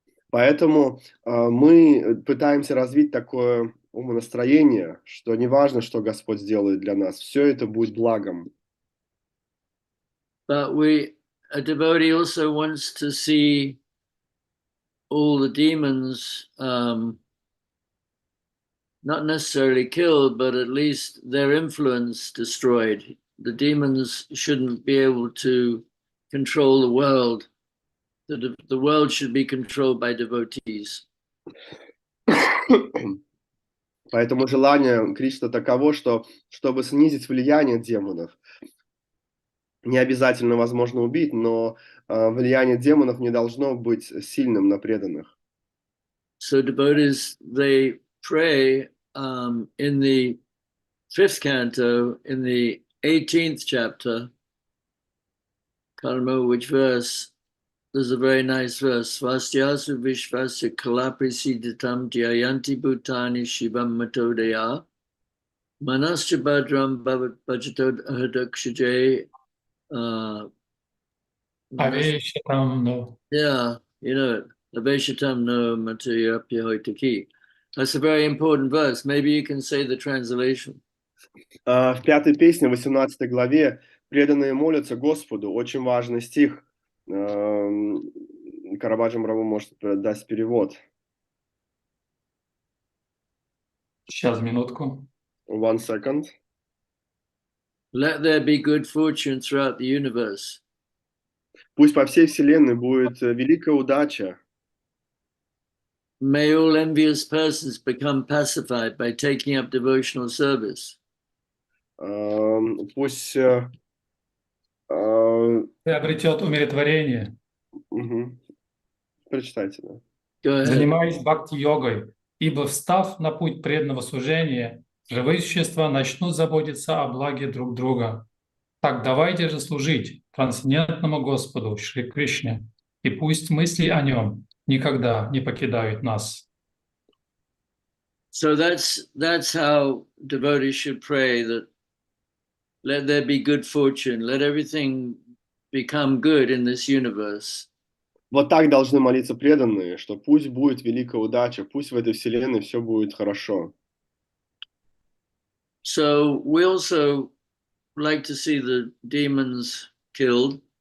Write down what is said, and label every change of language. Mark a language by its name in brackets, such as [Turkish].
[Russian] Поэтому мы пытаемся развить такое умонастроение, что неважно, что Господь сделает для нас, все это будет благом. [English] But a devotee also wants to see all the demons not necessarily killed, but at least their influence destroyed. The demons shouldn't be able to control the world. The world should be controlled by devotees. [Russian] Поэтому желание Кришны таково, что чтобы снизить влияние демонов, не обязательно возможно убить, но влияние демонов не должно быть сильным на преданных. [English] So devotees, they pray in the 5th canto, in the 18th chapter, can't remember which verse, there's a very nice verse. [Sanskrit] Svastyasu vishvasya kalaprisiditam dhyayanti bhutani shivam matodaya manascha badram bhajato ahadakshaje. Aveshitam no. [English] Yeah, you know it. [Sanskrit] Aveshitam no matayapya hoitaki. [English] That's a very important verse. Maybe you can say the translation. [Russian] В 5-й песне, 18 главе, преданные молятся Господу. Очень важный стих. Карабаджам Раву может даст перевод. Сейчас, минутку. [English] 1 second. Let there be good fortune throughout the universe. [Russian] Пусть по всей вселенной будет великая удача. [English] May all envious persons become pacified by taking up devotional service. [Russian] Пусть Приобретет умиротворение. Прочитайте, да. [English] Go ahead. [Russian] Занимаясь бхакти-йогой, ибо встав на путь преданного служения, живые существа начнут заботиться о благе друг друга. Так давайте же служить трансцендентному Господу Шри Кришне, и пусть мысли о нем никогда не покидают нас. [English] So that's how devotees should pray, that let there be good fortune, let everything become good in this universe. [Russian] Вот так должны молиться преданные, что пусть будет великая удача, пусть в этой вселенной все будет хорошо. [English] So we also like to see the demons killed.